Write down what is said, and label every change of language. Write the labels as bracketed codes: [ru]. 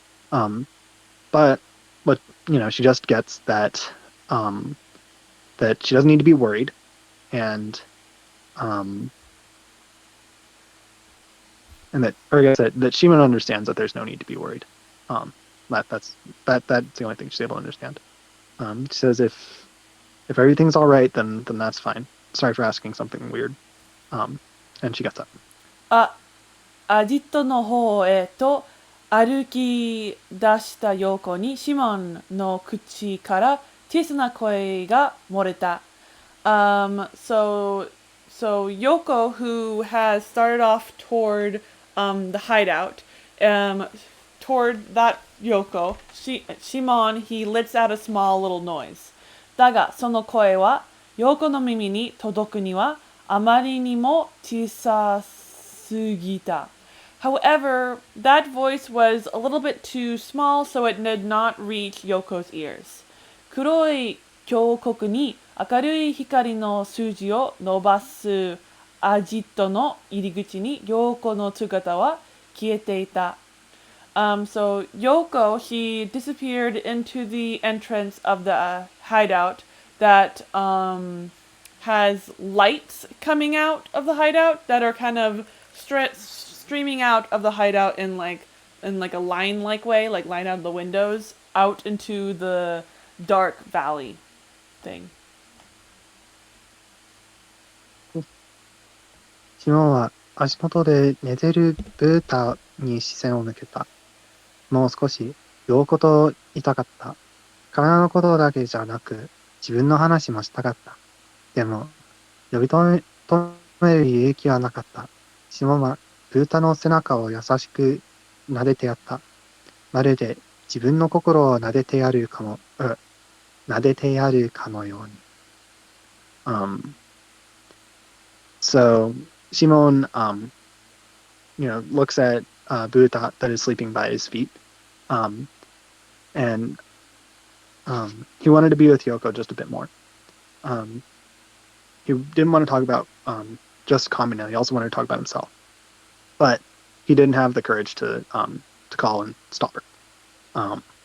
[en] But she just gets that that she doesn't need to be worried, and that, or I guess that Shimon understands that there's no need to be worried. That's the only thing she's able to understand. She says if everything's all right, then that's fine. Sorry for asking something weird. And she gets up. [ja] アジトの方へと歩き出した横にシモンの口から小さな声が漏れた。 [en] So Yoko, who has started off toward the hideout, toward that Yoko, Shimon, he lets out a small little noise. [ja] だがその声はYokoの耳に届くにはあまりにも小さすぎた。 [en] However, that voice was a little bit too small, so it did not reach Yoko's ears. [ja] 黒い峡谷に明るい光の筋を伸ばすアジトの入り口にYokoの姿は消えていた。 [en] So Yoko, he disappeared into the entrance of the hideout that has lights coming out of the hideout that are kind of streaming out of the hideout in like a line-like way, like line out of the windows out into the dark valley thing. [ja] シモンは足元で寝てるブータに視線を向けた。もう少し陽子といたかった。体のことだけじゃなく自分の話もしたかった。でも呼び止める勇気はなかった。シモンはブータの背中を優しく撫でてやった。まるで自分の心を撫でてやるかのように。 [en] So Shimon, looks at Buddha that is sleeping by his feet, and he wanted to be with Yoko just a bit more. He didn't want to talk about just Kamina. He also wanted to talk about himself, but he didn't have the courage to call and stop her.